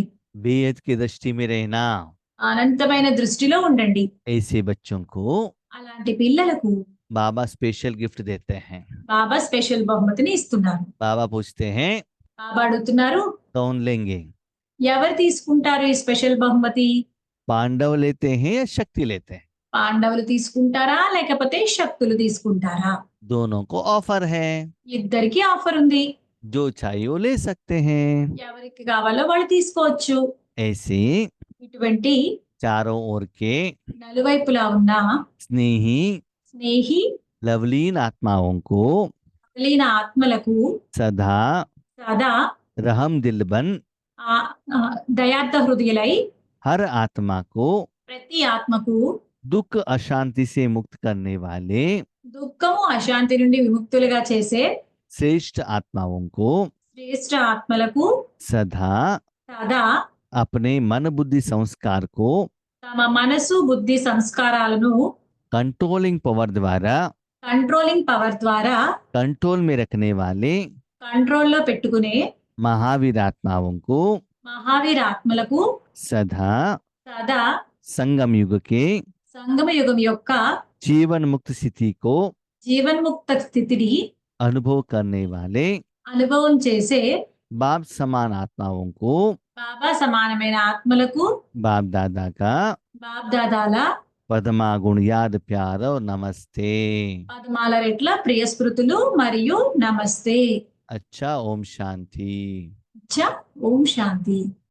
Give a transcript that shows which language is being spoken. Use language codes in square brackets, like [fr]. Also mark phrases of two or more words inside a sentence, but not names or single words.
[hi] बेहद की दृष्टि में रहना। [te] అనంతమైన దృష్టిలో ఉండండి. [hi] ऐसे बच्चों को [te] అలాంటి పిల్లలకు [hi] बाबा स्पेशल गिफ्ट देते हैं। [te] బాబా స్పెషల్ బహుమతిని ఇస్తున్నారు. [hi] बाबा पूछते हैं [te] బాబా అడుగుతున్నారు, [hi] कौन लेंगे? [te] ఎవరు తీసుకుంటారు ఈ స్పెషల్ బహుమతి? [hi] पांडव लेते हैं या शक्ति लेते हैं? [te] పాండవులు తీసుకుంటారా లేకపోతే శక్తులు తీసుకుంటారా? [hi] दोनों को ऑफर है, [te] ఇద్దరికి ఆఫర్ ఉంది. [hi] जो चाहिए वो ले सकते हैं। [te] ఎవరికి కావాలో వాళ్ళు తీసుకోవచ్చు. [hi] ऐसे [te] ఇటువంటి [hi] चारों ओर के [te] నలువైపులా ఉన్న [hi] स्नेही [te] స్నేహి [hi] लवलीन आत्माओं को [te] కలిగిన ఆత్మలకు [hi] सदा [te] సదా [hi] रहम दिल बन [te] దయార్థ హృదయులై [hi] हर आत्मा को [te] ప్రతి ఆత్మకు [hi] दुख अशांति से मुक्त करने वाले [te] దుఃఖము అశాంతి నుండి విముక్తులుగా చేసే [hi] श्रेष्ठ आत्माओं को [te] శ్రేష్ఠ ఆత్మలకు [hi] सदा [te] సదా [hi] अपने मन बुद्धि संस्कार को [te] తమ మనసు బుద్ధి సంస్కారాలను [en] controlling power [hi] द्वारा [en] controlling power [te] ద్వారా [hi] कंट्रोल में रखने वाले [te] కంట్రోల్లో పెట్టుకునే [hi] महावीर आत्माओं को [te] మహావీర ఆత్మలకు [hi] सदा [te] సదా [hi] संगम युग के [te] సంగమ యుగం యొక్క [hi] जीवन मुक्त स्थिति को [te] జీవన్ముక్త స్థితిని [hi] अनुभव करने वाले [te] అనుభవం చేసే [hi] बाप समान आत्माओं को [te] బాబా సమానమైన ఆత్మలకు [hi] बाप दादा का [te] బాప్ దాదాల [hi] पद्मा गुण याद प्यार और नमस्ते। [te] పద్మాల రెట్ల ప్రియ స్మృతులు మరియు నమస్తే. [hi] अच्छा, ओम शांति। [te] అచ్చా, ఓం శాంతి.